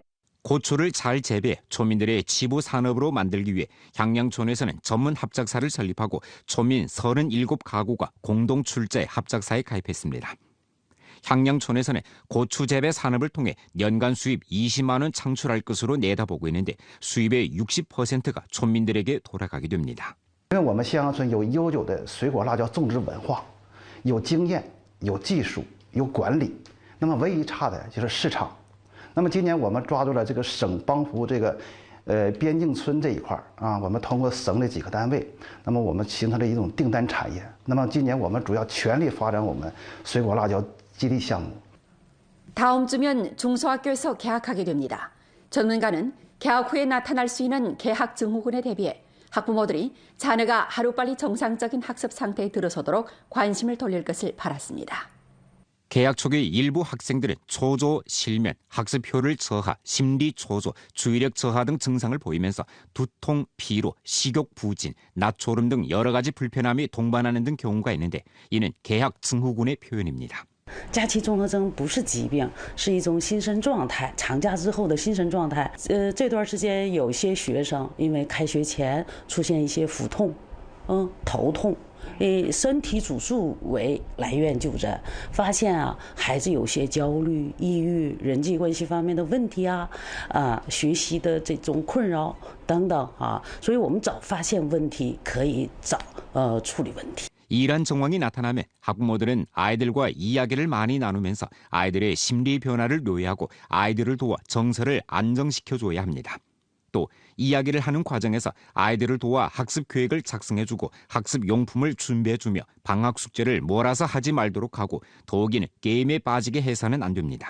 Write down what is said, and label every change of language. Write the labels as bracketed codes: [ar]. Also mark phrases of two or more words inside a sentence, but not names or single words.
[ko] 고추를 잘 재배해 촌민들의 치부 산업으로 만들기 위해 향량촌에서는 전문 합작사를 설립하고 촌민 37가구가 공동 출자해 합작사에 가입했습니다. 향량촌에서는 고추 재배 산업을 통해 연간 수입 20만 원 창출할 것으로 내다보고 있는데 수입의 60%가 촌민들에게 돌아가게 됩니다. [zh] 因为我们香阳村有悠久的水果辣椒种植文化，有经验、有技术、有管理，那么唯一差的就是市场。那么今年我们抓住了这个省帮扶边境村这一块啊，我们通过省的几个单位，那么我们形成了一种订单产业。那么今年我们主要全力发展我们水果辣椒基地项目。 [ko] 다음 주면 중소학교에서 개학하게 됩니다. 전문가는 개학 후에 나타날 수 있는 개학 증후군에 대비해 학부모들이 자녀가 하루빨리 정상적인 학습 상태에 들어서도록 관심을 돌릴 것을 바랐습니다. 개학 초기 일부 학생들은 초조, 실면, 학습효율 저하, 심리 초조, 주의력 저하 등 증상을 보이면서 두통, 피로, 식욕 부진, 낮졸음 등 여러 가지 불편함이 동반하는 등 경우가 있는데 이는 개학 증후군의 표현입니다. [zh] 假期综合征不是疾病，是一种心身状态，长假之后的心身状态。这段时间有些学生因为开学前出现一些腹痛、头痛，身体主诉为来院就诊，发现孩子有些焦虑、抑郁、人际关系方面的问题学习的这种困扰等等所以我们早发现问题，可以早处理问题。 [ko] 이러한 정황이 나타나면 학부모들은 아이들과 이야기를 많이 나누면서 아이들의 심리 변화를 묘해하고 아이들을 도와 정서를 안정시켜줘야 합니다. 또 이야기를 하는 과정에서 아이들을 도와 학습 계획을 작성해주고 학습 용품을 준비해주며 방학 숙제를 몰아서 하지 말도록 하고 더욱이는 게임에 빠지게 해서는 안 됩니다.